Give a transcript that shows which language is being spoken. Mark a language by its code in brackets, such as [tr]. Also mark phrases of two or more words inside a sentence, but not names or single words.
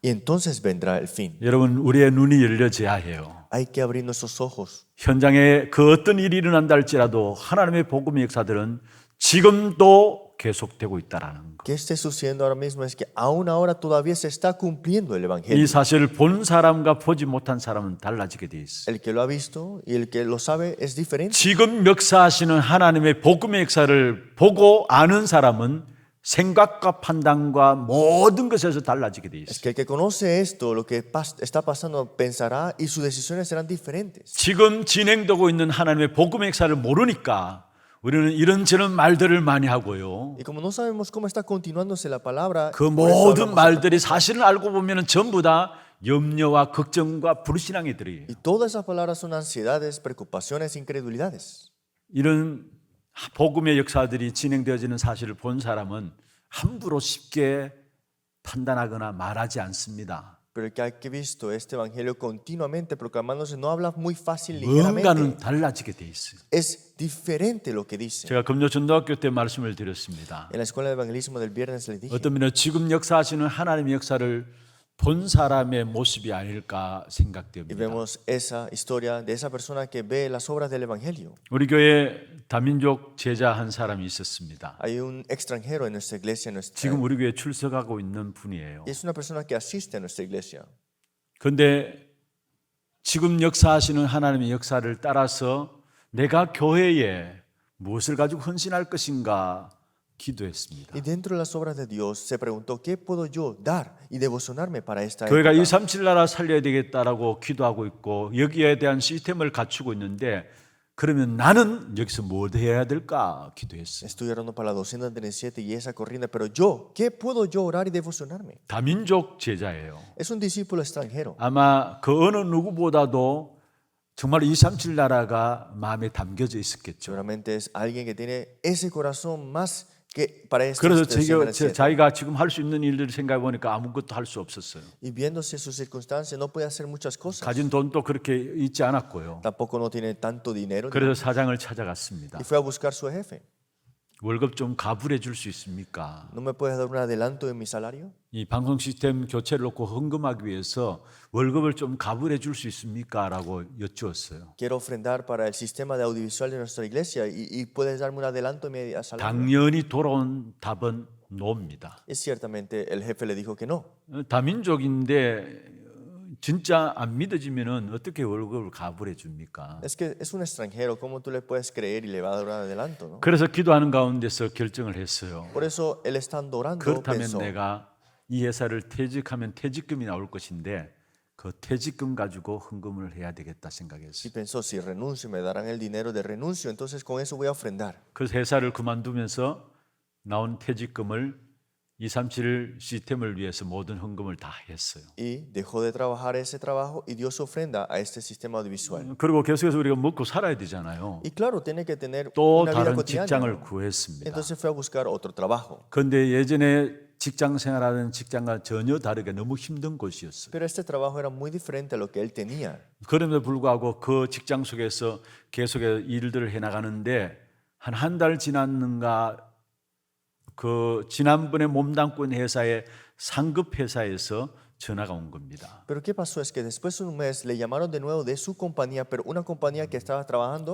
[es] Y entonces vendrá el fin. [ko] 여러분 우리의 눈이 열려져야 해요. [es] Hay que abrir nuestros ojos. [ko] 현장에 그 어떤 일이 일어난다 할지라도 하나님의 복음의 역사들은 지금도 계속되고 있다라는 것. [es] ¿Qué esté sucediendo ahora mismo? Es que aún ahora todavía se está cumpliendo el [ko] 이 [es] evangelio. [ko] 사실을 본 사람과 보지 못한 사람은 달라지게 돼 있어. [es] El que lo ha visto y el que lo sabe es diferente. [ko] 지금 역사하시는 하나님의 복음의 역사를 보고 아는 사람은 생각과 판단과 모든 것에서 달라지게 돼 [es] Es [ko] 있어. [es] que el que conoce esto, lo que está pasando, pensará y sus decisiones serán diferentes. [ko] 지금 진행되고 있는 하나님의 복음의 역사를 모르니까 우리는 이런저런 말들을 많이 하고요. [es] Y como no sabemos cómo está continuándose la palabra, [ko] 그 [es] por eso [ko] 모든 [es] hablamos [ko] 말들이 사실은 알고 보면 전부 다 염려와 걱정과 불신앙이 들어요. [es] y todas esas palabras son ansiedades, preocupaciones, incredulidades. [ko] 이런 복음의 역사들이 진행되어지는 사실을 본 사람은 함부로 쉽게 판단하거나 말하지 않습니다. [es] Pero el que ha visto este evangelio continuamente proclamándose no habla muy fácil [ko] 뭔가는 [es] ligeramente. [ko] 달라지게 돼 있어요. [es] Es diferente lo que dice. [ko] 제가 금요 전도학교 때 말씀을 드렸습니다. [es] En la escuela de evangelismo del viernes les dije, [ko] 어떤 면에 지금 역사하시는 하나님의 역사를 본 사람의 모습이 아닐까 [es] y [ko] 생각됩니다. [es] vemos esa historia de esa persona que ve las obras del evangelio. [ko] 우리 교회 다민족 제자 한 사람이 있었습니다. [es] Hay un extranjero en nuestra iglesia, [ko] 지금 우리 교회에 출석하고 있는 분이에요. [es] y es una persona que asiste a nuestra iglesia. [ko] 그런데 지금 역사하시는 하나님의 역사를 따라서 내가 교회에 무엇을 가지고 헌신할 것인가 기도했습니다. [es] Y dentro de las obras de Dios se preguntó, ¿qué puedo yo dar y devocionarme para esta [ko] 교회가 [es] época? [ko] 237 나라 살려야 되겠다라고 기도하고 있고 여기에 대한 시스템을 갖추고 있는데 그러면 나는 여기서 뭘 해야 될까 기도했어요. [es] Estoy orando para la 237 y esa corriente, pero yo, ¿qué puedo yo orar y devocionarme? [ko] 다민족 제자예요. [es] Es un discípulo extranjero. [ko] 아마 그 어느 누구보다도 정말 237 나라가 마음에 담겨져 있었겠죠. [es] Seguramente es alguien que tiene ese corazón más que para este [ko] 그래서 [es] 237. [ko] 자기가 지금 할 수 있는 일들을 생각해 보니까 아무것도 할 수 없었어요. [es] Y viéndose sus circunstancias, no puede hacer muchas cosas. [ko] 가진 돈도 그렇게 있지 않았고요. [es] Tampoco no tiene tanto dinero. [ko] 그래서 사장을 찾아갔습니다. [es] Y fue a buscar su jefe. [ko] 월급 좀 가불해 줄 수 있습니까? [es] ¿No me puedes dar un adelanto de mi salario? [ko] 이 방송 시스템 교체를 놓고 헌금하기 위해서 월급을 좀 가불해 줄 수 있습니까? 라고 여쭈었어요. [es] Quiero ofrendar para el sistema de audiovisual de nuestra iglesia y puedes darme un adelanto de mi salario. [ko] 당연히 돌아온 답은 no입니다. [es] Y ciertamente el jefe le dijo que no. [ko] 다민족인데 진짜 안 믿어지면은 어떻게 월급을 가불해 줍니까? [es] Es que es un extranjero, ¿cómo tú le puedes creer y le va a dar un adelanto? ¿No? [ko] 그래서 기도하는 가운데서 결정을 했어요. [es] Por eso él estando orando [ko] 그렇다면 [es] pensó, [ko] 내가 이 회사를 퇴직하면 퇴직금이 나올 것인데 그 퇴직금 가지고 헌금을 해야 되겠다 [es] y [ko] 생각했어요. [es] pensó, si renuncio me darán el dinero de renuncio, entonces con eso voy a ofrendar. [ko] 그래서 회사를 그만두면서 나온 퇴직금을 237 시스템을 위해서 모든 헌금을 다 했어요. [es] Y dejó de trabajar ese trabajo y dio su ofrenda a este sistema audiovisual. [ko] 그리고 계속해서 우리가 먹고 살아야 되잖아요. [es] Y claro, tiene que tener [ko] 또 [es] una vida [ko] 다른 [es] cotidiana. [ko] 직장을 구했습니다. [es] Entonces fue a buscar otro trabajo. [ko] 그런데 예전에 직장 생활하는 직장과 전혀 다르게 너무 힘든 곳이었어요. [es] Pero este trabajo era muy diferente a lo que él tenía. [ko] 그럼에도 불구하고 그 직장 속에서 계속 일들을 해나가는데 한 달 지났는가 그 지난번에 몸담고 있는 회사의 상급 회사에서 전화가 온 겁니다. [es] Pero ¿qué pasó? Es que después de un mes le llamaron de nuevo de su compañía, pero una compañía que estaba trabajando,